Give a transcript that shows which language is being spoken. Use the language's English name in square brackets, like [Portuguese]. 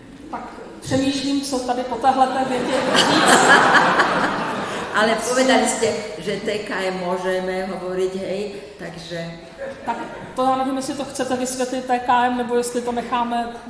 [Czech] Tak přemýšlím, co tady po téhleté větě [Slovak] Ale povedali ste, že TKM môžeme hovoriť, hej, takže... [Czech] Tak to já nevím, jestli to chcete vysvětlit TKM, nebo jestli to necháme...